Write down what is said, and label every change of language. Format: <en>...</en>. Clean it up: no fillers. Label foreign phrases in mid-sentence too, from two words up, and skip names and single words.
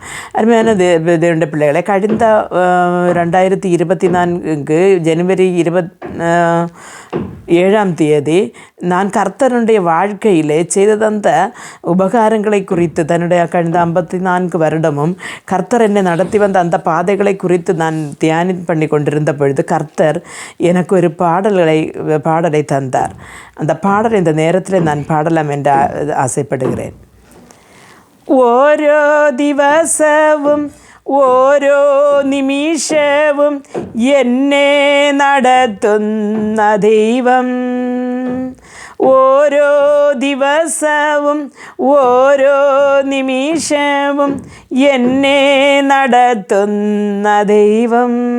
<ta>அருமையான தேவனுடைய பிள்ளைகளை, கடந்த 2024 ஜனவரி 27ஆம் தேதி நான் கர்த்தருடைய வாழ்க்கையிலே செய்த அந்த உபகாரங்களை குறித்து, தன்னுடைய கடந்த 54 வருடமும் கர்த்தர் என்னை நடத்தி வந்த அந்த பாதைகளை குறித்து நான் தியானம் பண்ணி கொண்டிருந்த பொழுது கர்த்தர் எனக்கு ஒரு பாடலை தந்தார். அந்த பாடலை இந்த நேரத்தில் நான் பாடலாம் என்று ஆசைப்படுகிறேன்.</ta> <ml>ഓരോ ദിവസവും ഓരോ നിമിഷവും എന്നെ നടത്തുന്ന ദൈവം, ഓരോ ദിവസവും ഓരോ നിമിഷവും എന്നെ നടത്തുന്ന ദൈവം,</ml>